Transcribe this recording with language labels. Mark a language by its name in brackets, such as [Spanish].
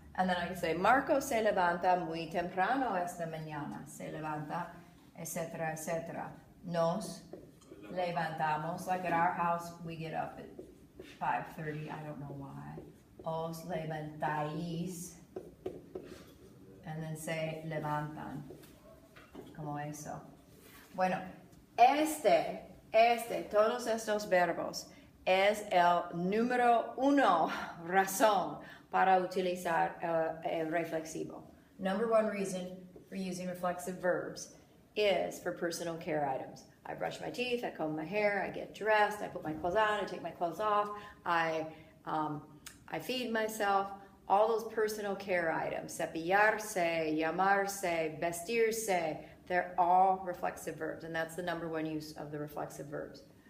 [English] And then I can say, [Spanish] Marco se levanta muy temprano esta mañana. Se levanta, etc., etc. Nos levantamos. [English] Like at our house, we get up at 5:30. I don't know why. [Spanish] Os levantáis. [English] And then say, levantan. [Spanish] Como eso. Bueno, todos estos verbos es el número 1 razón para utilizar el reflexivo. [English] Number 1 reason for using reflexive verbs is for personal care items. I brush my teeth, I comb my hair, I get dressed, I put my clothes on, I take my clothes off, I feed myself. All those personal care items, cepillarse, llamarse, vestirse, they're all reflexive verbs, and that's the number 1 use of the reflexive verbs.